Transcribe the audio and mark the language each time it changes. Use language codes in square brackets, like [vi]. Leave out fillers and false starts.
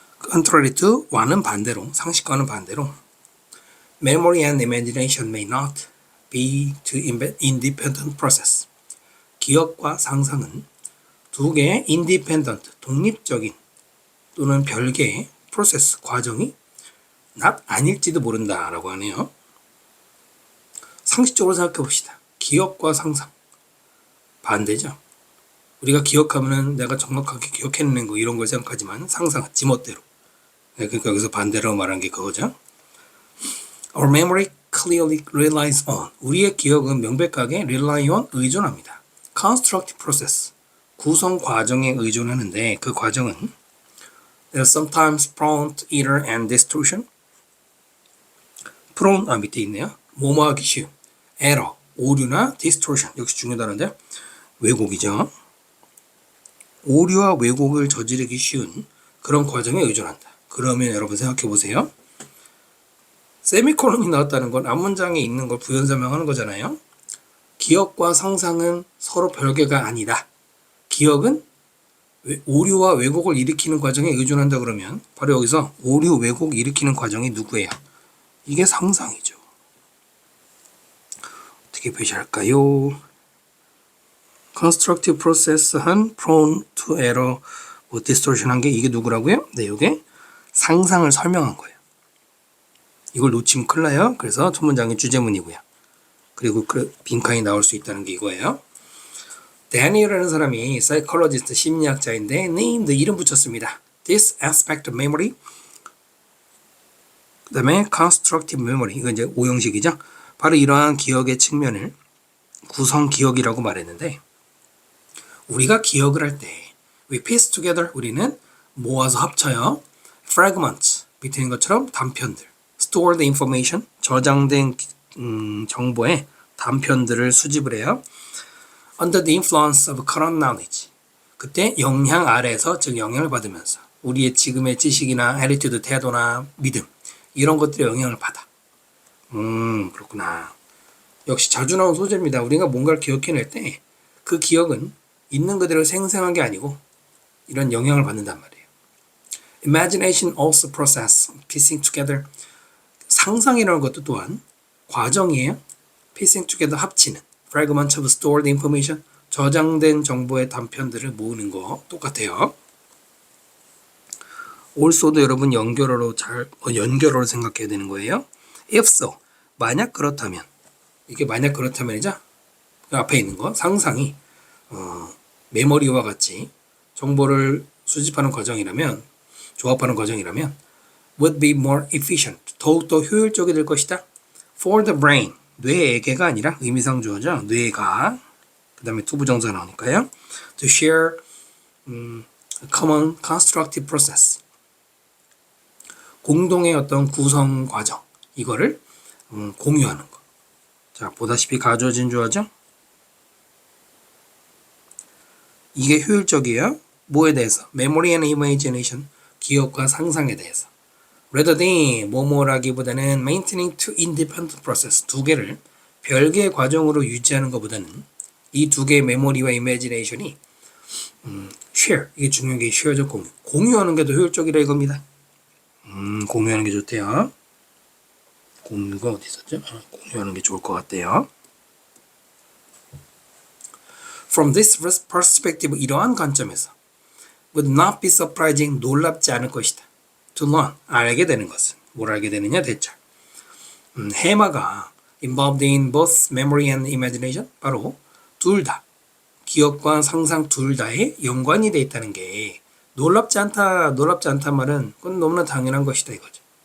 [en] Contrary to와는 반대로, [ko] 상식과는 반대로 [en] Memory and imagination may not be two independent process. [ko] 기억과 상상은 두 개의 independent, 독립적인 또는 별개의 프로세스, 과정이 not 아닐지도 모른다라고 하네요. 상식적으로 생각해 봅시다. 기억과 상상 반대죠. 우리가 기억하면 내가 정확하게 기억해내는 거 이런 걸 생각하지만 상상은 지멋대로. 그러니까 여기서 반대로 말한 게 그거죠. [en] Our memory clearly relies on. [ko] 우리의 기억은 명백하게 rely on 의존합니다. [en] Constructive process. [ko] 구성 과정에 의존하는데 그 과정은 [en] They are sometimes prone to error and distortion. [ko] prone 밑에 있네요. 뭐뭐하기 쉬운. [en] error, 오류나 distortion. [ko] 역시 중요하다는데 왜곡이죠. 오류와 왜곡을 저지르기 쉬운 그런 과정에 의존한다. 그러면 여러분 생각해 보세요. 세미콜론이 나왔다는 건 앞문장에 있는 걸 부연 설명하는 거잖아요. 기억과 상상은 서로 별개가 아니다. 기억은 오류와 왜곡을 일으키는 과정에 의존한다 그러면 바로 여기서 오류, 왜곡 일으키는 과정이 누구예요? 이게 상상이죠. 어떻게 표시할까요? [en] Constructive process 한 prone to error, distortion 한 게 이게 누구라고요? [ko] 네, 이게 상상을 설명한 거예요. 이걸 놓치면 큰일 나요. 그래서 첫 문장이 주제문이고요. 그리고 그 빈칸이 나올 수 있다는 게 이거예요. 데니얼이라는 사람이 사이콜로지스트 심리학자인데 named 이름 붙였습니다. [en] This aspect of memory. [ko] 그 다음에 constructive memory. 이건 이제 오형식이죠. 바로 이러한 기억의 측면을 구성 기억이라고 말했는데 우리가 기억을 할 때 [en] we piece together [ko] 우리는 모아서 합쳐요. fragments 밑에 있는 것처럼 단편들. [en] store the information [ko] 저장된 정보의 단편들을 수집을 해요. [en] Under the influence of current knowledge. [ko] 그때 영향 아래에서 즉 영향을 받으면서 우리의 지금의 지식이나 애티튜드, 태도나 믿음 이런 것들에 영향을 받아. 그렇구나. 역시 자주 나온 소재입니다. 우리가 뭔가를 기억해낼 때 그 기억은 있는 그대로 생생한 게 아니고 이런 영향을 받는단 말이에요. [en] Imagination also process piecing together. [ko] 상상이라는 것도 또한 과정이에요. [en] piecing together 합치는. fragments of stored information. [ko] 저장된 정보의 단편들을 모으는 거 똑같아요. also도 여러분 연결어로 생각해야 되는 거예요. [en] if so, [ko] 만약 그렇다면 이게 만약 그렇다면이죠. 그 앞에 있는 거 상상이 메모리와 같이 정보를 수집하는 과정이라면 조합하는 과정이라면 [en] would be more efficient. [ko] 더욱더 효율적이 될 것이다. [en] for the brain. [ko] 뇌에게가 아니라 의미상 주어죠. 뇌가 그 다음에 투부정사 나오니까요. [en] to share common constructive process. [ko] 공동의 어떤 구성 과정 이거를 공유하는 거. 자, 보다시피 가주어진 주어죠. 이게 효율적이에요. 뭐에 대해서? [en] memory and imagination. [ko] 기억과 상상에 대해서. [en] rather than 뭐뭐라기보다는 maintaining two independent process. [ko] 두 개를 별개의 과정으로 유지하는 것보다는 이 두 개의 메모리와 이미지네이션이 share. 이게 중요한 게 share죠. 공유하는 게 더 효율적이라 이겁니다. 공유하는 게 좋대요. 공유가 어디 있었죠? 공유하는 게 좋을 것 같대요. [en] From this perspective, [ko] 이러한 관점에서 [en] would not be surprising, [ko] 놀랍지 않을 것이다. To learn, 알게 되는 것은 뭘 알게 되느냐 대체. 해마가 [en] involved in both memory and imagination, [ko] 바로 둘 다, 기억과 상상 둘 다에 연관이 돼 있다는 게 놀랍지 않다 말은 그건 너무나 당연한 것이다 이거죠.